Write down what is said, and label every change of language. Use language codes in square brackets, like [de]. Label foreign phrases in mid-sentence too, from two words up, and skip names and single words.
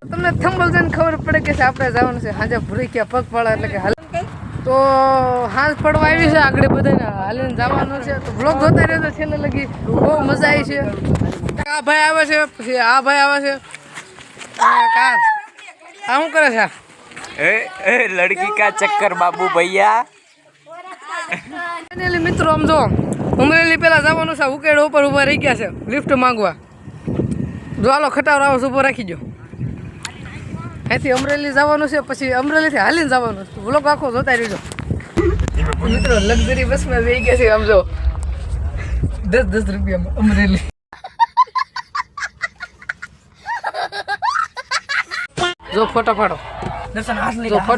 [gu] તમને થંબલ જોઈને ખબર પડે કે આપણે જવાનું છે હાજે ભૂરીક્યા પગપાળા એટલે કે હાલ તો હાંજ પડવા આવી છે આગળ બધાને હાલીને જવાનું છે તો બ્લોગ જોતા રહેજો છેલ્લે લગી બહુ મજા આવી છે। આ ભાઈ આવે છે પછી આ ભાઈ આવે છે કા આ શું કરે છે [hi] ए लड़की का चक्कर बाबू भैया। [gu] મિત્રો આમ જો અમરેલી પેલા જવાનું છે ઉકેડ ઉપર ઉભા રહી ગયા છે લિફ્ટ માંગવા જો હાલો ખટારો આવો ઉભો રાખી દો અહીંથી અમરેલી જવાનું છે પછી અમરેલીથી હાલીને જવાનું છે વ્લોગ આખો જોતા રહેજો મિત્રો લક્ઝરી બસમાં બેસી ગયા છે આમ જો 10 રૂપિયામાં અમરેલી જો ફોટો પાડો જો ફોટો